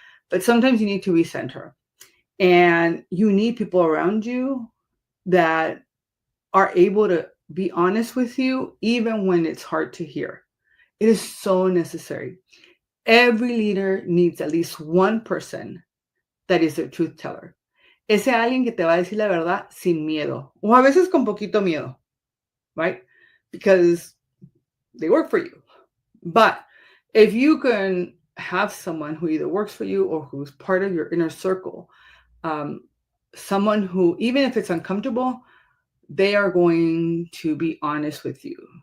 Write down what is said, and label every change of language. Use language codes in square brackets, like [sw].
[en] But sometimes you need to recenter, and you need people around you that are able to be honest with you, even when it's hard to hear. It is so necessary. Every leader needs at least one person that is a truth teller. [es] Ese alguien que te va a decir la verdad sin miedo, o a veces con poquito miedo, [en] right? Because they work for you. But if you can have someone who either works for you or who's part of your inner circle, someone who, even if it's uncomfortable, they are going to be honest with you.